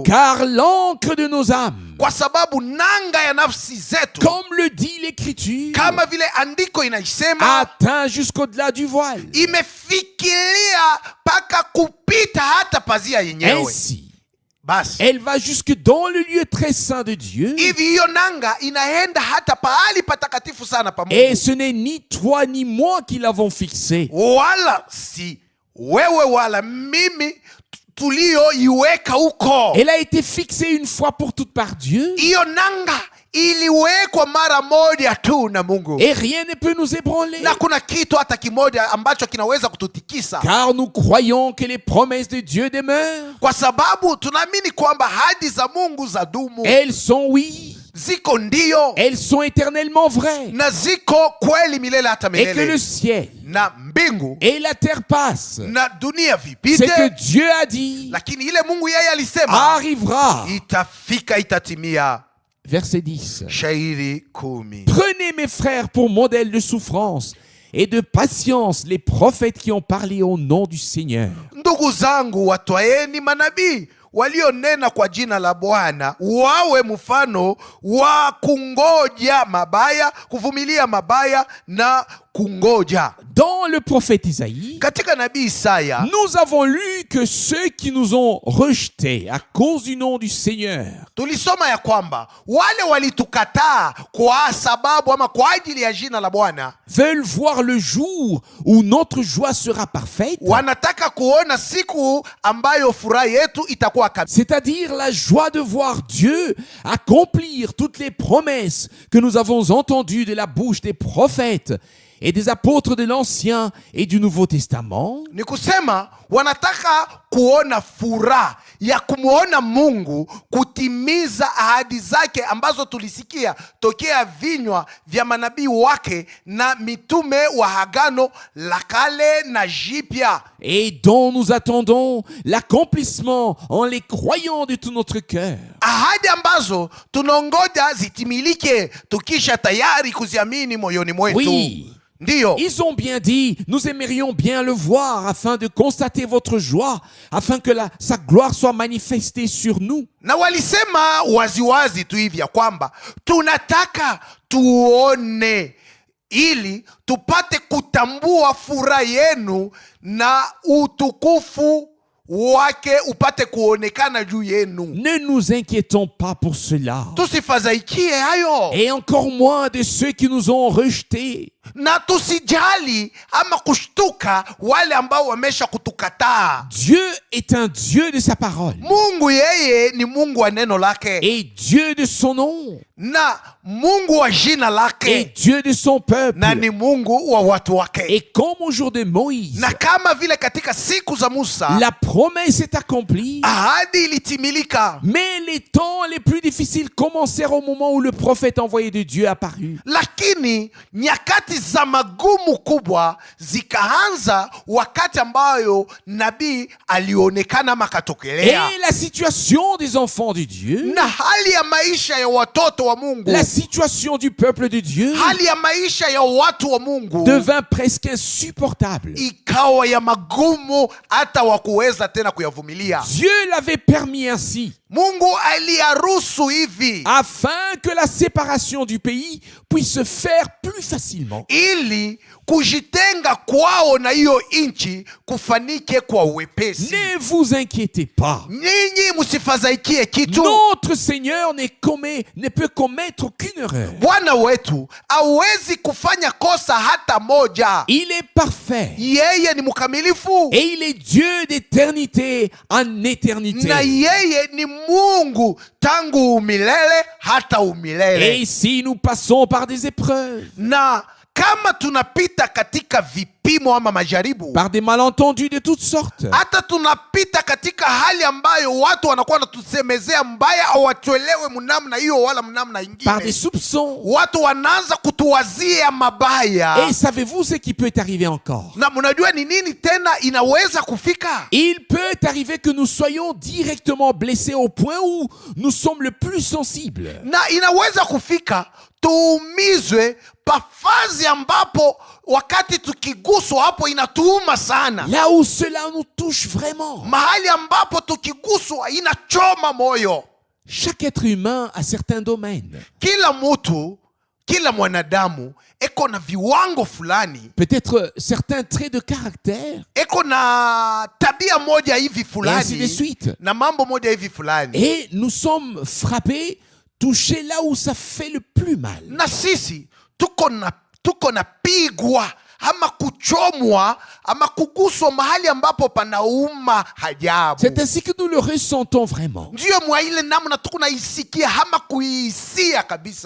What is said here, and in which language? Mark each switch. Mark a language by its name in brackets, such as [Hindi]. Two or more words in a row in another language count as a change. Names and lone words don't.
[French] car l'encre de nos âmes, [Swahili] kwa sababu nanga ya nafsi zetu, [French] comme le dit l'Écriture, [Swahili] kama vile andiko inaisema, [French] atteint jusqu'au-delà du voile. [Swahili] imefikiria mpaka kupita hata pazia yenyewe. [French] Ainsi, [Swahili] Basi [French] elle va jusque dans le lieu très saint de Dieu. [Swahili] hivi hiyo nanga inaenda hata pahali patakatifu sana pa [French] Et [Swahili] Mungu, [French] ce n'est ni toi ni moi qui l'avons fixé. [Swahili] wala si wewe wala mimi tulioiweka huko. [French] Elle a été fixée une fois pour toutes par Dieu. [Swahili] Hiyo nanga iliwekwa mara moja tu na Mungu, [French] Et rien ne peut nous ébranler. [Swahili] na kuna kitu hata kimoja ambacho kinaweza kututikisa, [French] Car nous croyons que les promesses de Dieu demeurent. [Swahili] kwa sababu tunaamini kwamba ahadi za Mungu za dumu, [French] Elles sont oui. [Swahili] ziko ndio [French] Elles sont éternellement vraies. [Swahili] na ziko kweli milele hata [French] Et que le [Swahili] milele, [French] ciel [Swahili] na mbingu [French] et la terre passent. [Swahili] na dunia [French] Ce [Swahili] vipite, [French] que Dieu a dit [Swahili] lakini ile Mungu yeye alisema [French] arrivera. [Swahili] itafika, itatimia. [French] Verset 10. [Swahili] Shairi 10. [French] Prenez mes frères pour modèle de souffrance et de patience les prophètes qui ont parlé au nom du Seigneur. [Swahili] Ndugu zangu, watwaeni manabii walionena kwa jina la Bwana, wawe mfano wa kungoja mabaya, kuvumilia mabaya na kungoja. [French] Dans le prophète Isaïe, [Swahili] Katika nabii Isaya [French] nous avons lu que ceux qui nous ont rejetés à cause du nom du Seigneur [Swahili] tulisoma ya kwamba wale walitukataa kwa sababu ama kwa ajili ya jina la Bwana [French] veulent voir le jour où notre joie sera parfaite, [Swahili] wanataka kuona siku ambayo furaha yetu itakuwa kabisa, [French] c'est-à-dire la joie de voir Dieu accomplir toutes les promesses que nous avons entendues de la bouche des prophètes et des apôtres de l'Ancien et du Nouveau Testament. [Swahili] ni kusema wanataka kuona furaha ya kumwona Mungu kutimiza ahadi zake ambazo tulisikia tokea vinywa vya manabii wake na mitume wa Agano la Kale na Jipya, [French] Et dont nous attendons l'accomplissement en les croyant de tout notre cœur. [Swahili] ahadi ambazo tunongoja zitimilike tukisha tayari kuziamini moyoni mwetu. [French] Oui. [Swahili] Ndiyo, [French] Ils ont bien dit, nous aimerions bien le voir afin de constater votre joie, afin que sa gloire soit manifestée sur nous. [Swahili] na walisema waziwazi tu hivi ya kwamba tunataka tuone ili tupate kutambua furaha yenu na utukufu wake upate kuonekana juu yenu. [French] Ne nous inquiétons pas pour cela, [Swahili] Tusifadhaikie hayo [French] et encore moins de ceux qui nous ont rejetés. [Swahili] na tusijali ama kushtuka wale ambao wamesha kutukataa. [French] Dieu est un Dieu de sa parole, [Swahili] Mungu yeye ni Mungu wa neno lake [French] et Dieu de son nom, [Swahili] na Mungu wa jina [French] et [Swahili] lake [French] Dieu de son peuple. [Swahili] na ni Mungu wa watu wake. [French] Et comme au jour de Moïse, [Swahili] Na kama vile katika siku za Musa [French] la promesse est accomplie, [Swahili] ahadi ilitimilika, [French] mais les temps les plus difficiles commencèrent au moment où le prophète envoyé de Dieu apparut. [Swahili] lakini nyakati za magumu kubwa zikaanza wakati ambayo nabii alionekana [French] Et [Swahili] makatokelea, [French] la situation des enfants de Dieu, [Swahili] na hali ya maisha ya watoto wa Mungu, [French] la situation du peuple de Dieu [Swahili] hali ya maisha ya watu wa Mungu [French] devint presque insupportable. [Swahili] ikawa ya magumu hata wa kuweza tena kuyavumilia. [French] Dieu l'avait permis ainsi, [Swahili] Mungu aliyaruhusu hivi [French] afin que la séparation du pays puisse se faire plus facilement. [Swahili] ili kujitenga kwao na hiyo nchi kufanike kwa uwepesi. [French] Ne vous inquiétez pas. [Swahili] Nyinyi msifadhaikie kitu. [French] Notre Seigneur ne peut commettre aucune erreur. [Swahili] Bwana wetu hawezi kufanya kosa hata moja. [French] Il est parfait. [Swahili] Yeye ni mkamilifu [French] Et il est Dieu d'éternité en éternité. [Swahili] na yeye ni Mungu tangu umilele hata umilele. [French] Et si nous passons par des épreuves, [Swahili] Na kama tunapita katika vipimo ama majaribu, [French] par des malentendus de toutes sortes, [Swahili] hata tunapita katika hali ambayo watu wanakuwa wanatusemezea mbaya au watuelewe mnamna hiyo wala mnamna [French] par des [Swahili] ingine, [French] soupçons. [Swahili] watu wanaanza kutuwazia mabaya. [French] Et savez-vous ce qui peut arriver encore? [Swahili] Na mnajua ni nini tena inaweza kufika? [French] Il peut arriver que nous soyons directement blessés au point où nous sommes le plus sensibles. [Swahili] Na inaweza kufika tuumizwe pafazi ambapo wakati tukiguswa hapo inatuuma sana, [French] Là où cela nous touche vraiment. [Swahili] mahali ambapo tukiguswa inachoma moyo. [French] Chaque être humain a certains domaines. [Swahili] Kila mtu, kila mwanadamu eko na viwango fulani, [French] Peut-être certains traits de caractère. [Swahili] eko na tabia moja hivi [French] Et ainsi de [Swahili] fulani [French] suite. [Swahili] na mambo moja hivi fulani, [French] Et nous sommes frappés, touchés là où ça fait le plus mal. [Swahili] na sisi tuko na pigwa ama kuchomwa ama kuguswa mahali ambapo panauma hajabu. [French] C'est ainsi que nous le ressentons vraiment. [Swahili] Ndiyo mwa ile namna tuko naisikia ama kuihisia kabisa,